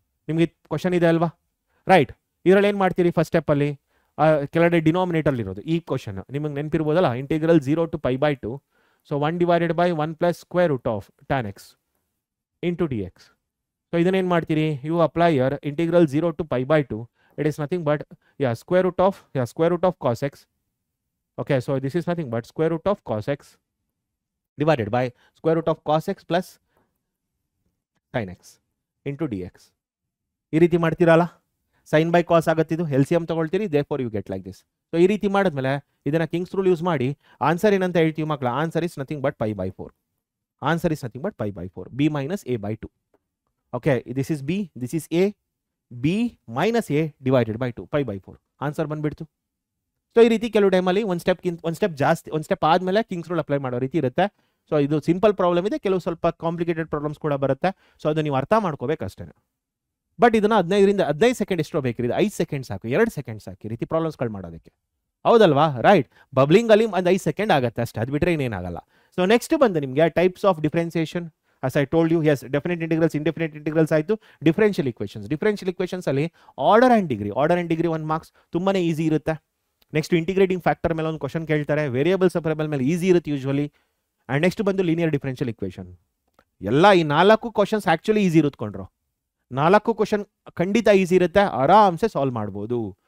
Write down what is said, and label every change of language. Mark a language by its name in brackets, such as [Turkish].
[Kannada] ನಿಮಗೆ ಕ್ವಶನ್ ಇದೆ ಅಲ್ವಾ? ರೈಟ್. ಇದರಲ್ಲಿ ಏನು ಮಾಡ್ತೀರಿ, ಫಸ್ಟ್ ಸ್ಟೆಪ್ಪಲ್ಲಿ ಕೆಳಗಡೆ ಡಿನಾಮಿನೇಟರ್ ಇರೋದು ಈ ಕ್ವಶನ್ ನಿಮಗೆ ನೆನಪಿರ್ಬೋದಲ್ಲ, integral 0 to π/2. [English] So 1 divided by 1 plus square root of tan x into dx. [Kannada] So ಇದನ್ನೇನು ಮಾಡ್ತೀರಿ, [English] You apply your integral 0 to π/2. It is nothing but square root of cos x. Okay, so this is nothing but square root of cos x divided by square root of cos x plus sin x into dx. [Kannada] ಈ ರೀತಿ ಮಾಡ್ತೀರಲ್ಲ, sine by cos ಆಗತ್ತಿದ್ದು, LCM ತಗೊಳ್ತೀರಿ, [English] therefore you get like this. [Kannada] So ಈ ರೀತಿ ಮಾಡಿದ್ಮೇಲೆ ಇದನ್ನ Kings rule use ಮಾಡಿ answer ಏನಂತ ಹೇಳ್ತೀವಿ ಮಕ್ಕಳ, [English] Answer is nothing but π/4. Answer is nothing but π/4, b-a/2. Okay, this is b, this is a, b-a divided by 2, π/4. [Kannada] Answer ಬಂದ್ಬಿಡ್ತು. So ಈ ರೀತಿ ಕೆಲವು ಟೈಮಲ್ಲಿ ಒಂದು ಸ್ಟೆಪ್ ಆದ್ಮೇಲೆ ಕಿಂಗ್ಸ್ ರೂಲ್ ಅಪ್ಲೈ ಮಾಡೋ ರೀತಿ ಇರುತ್ತೆ. ಸೊ ಇದು ಸಿಂಪಲ್ ಪ್ರಾಬ್ಲಮ್ ಇದೆ, ಕೆಲವು ಸ್ವಲ್ಪ ಕಾಂಪ್ಲಿಕೇಟೆಡ್ ಪ್ರಾಬ್ಲಮ್ಸ್ ಕೂಡ ಬರುತ್ತೆ. ಸೊ ಅದು ನೀವು ಅರ್ಥ ಮಾಡ್ಕೋಬೇಕಷ್ಟೇ. ಬಟ್ ಇದನ್ನ 15ರಿಂದ 15 ಸೆಕೆಂಡ್ ಎಷ್ಟೋ ಬೇಕಿದೆ, 5 ಸೆಕೆಂಡ್ ಸಾಕು, 2 ಸೆಕೆಂಡ್ ಸಾಕು ಈ ರೀತಿ ಪ್ರಾಬ್ಲಮ್ಸ್ಗಳು ಮಾಡೋದಕ್ಕೆ. ಹೌದಲ್ವಾ? ರೈಟ್. ಬಬ್ಲಿಂಗ್ ಅಲ್ಲಿ ಒಂದು 5 ಸೆಕೆಂಡ್ ಆಗುತ್ತೆ ಅಷ್ಟೇ, ಅದು ಬಿಟ್ಟರೆ ಇನ್ನೇನಾಗಲ್ಲ. ಸೊ ನೆಕ್ಸ್ಟ್ ಬಂದು ನಿಮಗೆ types of differentiation. [English] as I told you, yes, definite integrals, indefinite integrals ಆಯಿತು. [Kannada] ಡಿಫರೆನ್ಷಿಯಲ್ ಇಕ್ವೇಷನ್ಸ್ ಅಲ್ಲಿ ಆರ್ಡರ್ ಆ್ಯಂಡ್ ಡಿಗ್ರಿ 1 ಮಾರ್ಕ್ಸ್ ತುಂಬಾನೇ ಈಸಿ ಇರುತ್ತೆ. ನೆಕ್ಸ್ಟ್ ಇಂಟಿಗ್ರೇಟಿಂಗ್ ಫ್ಯಾಕ್ಟರ್ ಮೇಲೆ ಒಂದು ಕ್ವಶನ್ ಕೇಳ್ತಾರೆ, ವೇರಿಯಬಲ್ ಸಪರೇಬಲ್ ಮೇಲೆ ಈಸಿ ಇರುತ್ತೆ ಯೂಶ್ವಲಿ. ಆ್ಯಂಡ್ ನೆಕ್ಸ್ಟ್ ಬಂದು ಲೀನಿಯರ್ ಡಿಫರೆನ್ಷಿಯಲ್ ಇಕ್ವೇಷನ್. ಎಲ್ಲ ಈ 4 ಕ್ವಶನ್ಸ್ ಆ್ಯಕ್ಚುಲಿ ಈಸಿ ಇರುತ್ಕೊಂಡ್ರು. 4 ಕ್ವಶನ್ ಖಂಡಿತ ಈಸಿ ಇರುತ್ತೆ, ಆರಾಮ್ಸೆ ಸಾಲ್ವ್ ಮಾಡ್ಬೋದು.